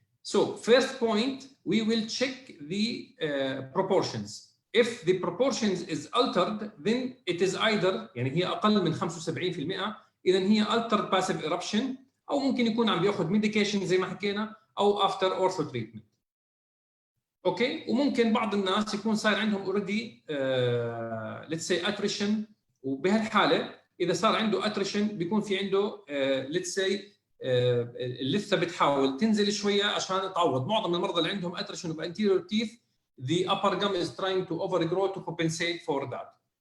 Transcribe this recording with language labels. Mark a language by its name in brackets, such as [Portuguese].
[English] So first point, we will check the proportions. If the proportions is altered, then it is either [Arabic] يعني هي أقل من 75%، إذا هي altered passive eruption، أو ممكن يكون عم بياخذ medication زي ما حكينا، أو after ortho treatment. أوكي؟ وممكن بعض الناس يكون صار عندهم already [English] let's say [Arabic] attrition، وبهالحالة إذا صار عنده attrition بيكون في عنده let's say اللثة بتحاول تنزل شوية عشان تعوض. معظم المرضى اللي عندهم [English] attrition of anterior teeth the upper gum is trying to overgrow to compensate for that.